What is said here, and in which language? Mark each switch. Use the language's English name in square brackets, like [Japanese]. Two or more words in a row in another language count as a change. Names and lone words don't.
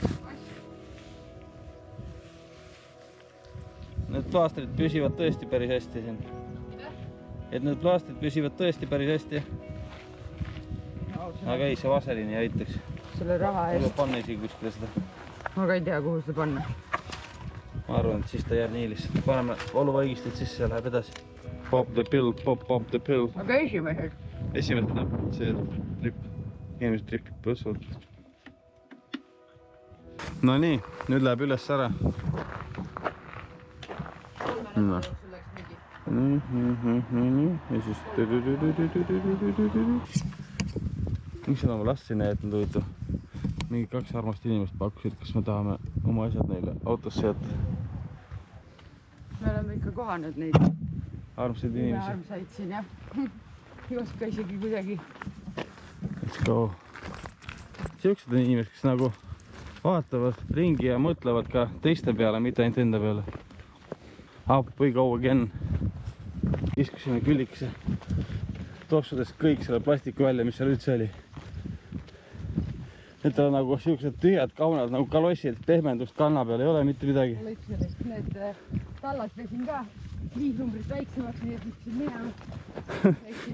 [Estonian] Need plaastrid püsivad tõesti päris hästi siin. Et need plaastrid püsivad tõesti päris hästi. Aga ei, see vaseliini aitaks. Selle raha eest. Võib panna isegi kuskile seda. Ma ka ei tea, kuhu seda panna. Ma arvan, et siis ta jääb nii lihtsalt. Paneme valuvaigistit sisse ja läheb edasi. [English] Pop the pill, pop the pill. [Estonian] Aga esimesed. Esimene, see trip. Inimesed tripib põssult. No nii, nüüd läheb üles ära. No. Ja siis... Miks seda ma lastsin jätnud huvitav? Mingi 2 armast inimest pakkusid, kas me tahame oma asjad neile autosse jätta. Me oleme ikka kohanud neid Armsaid inimesi. armsaid siin jah. Ei oska isegi kuidagi. [English] Let's go. [Estonian] Siuksed on inimesed, kes nagu vaatavad ringi ja mõtlevad ka teiste peale, mitte ainult enda peale. [English] Up we go again. [Estonian] Iskusime küllikese. Tossudest kõik selle plastiku välja, mis seal üldse oli. Need on nagu siuksed tühjad kaunad, nagu kalossid, pehmendust kanna peal ei ole mitte midagi. Need tallad pesin ka 5 numbrit väiksemaks, nii et viskasin minema.